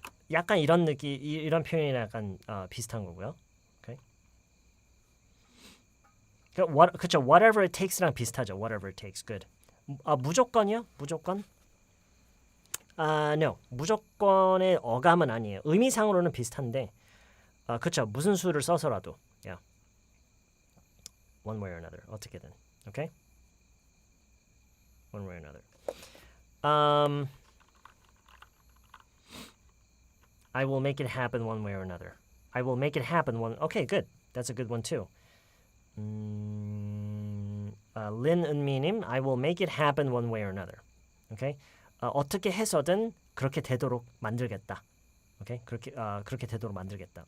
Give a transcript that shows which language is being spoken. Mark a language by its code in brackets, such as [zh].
[ko] 약간 이런 느낌, 이런 표현이랑 약간 비슷한 거고요. [en] Okay? [ko] 그쵸? [en] Whatever it takes랑 비슷하죠. Whatever it takes, good. [ko] 무조건이요? 무조건? [en] no. [ko] 무조건의 어감은 아니에요. 의미상으로는 비슷한데 그쵸. 무슨 수를 써서라도 yeah. [en] One way or another. [ko] 어떻게든. [en] Okay? One way or another. I will make it happen one way or another. I will make it happen one. Okay, good. That's a good one too. Lin 은미님, I will make it happen one way or another. Okay? [ko] 어떻게 해서든 그렇게 되도록 만들겠다. [en] Okay? [ko] 그렇게 되도록 만들겠다.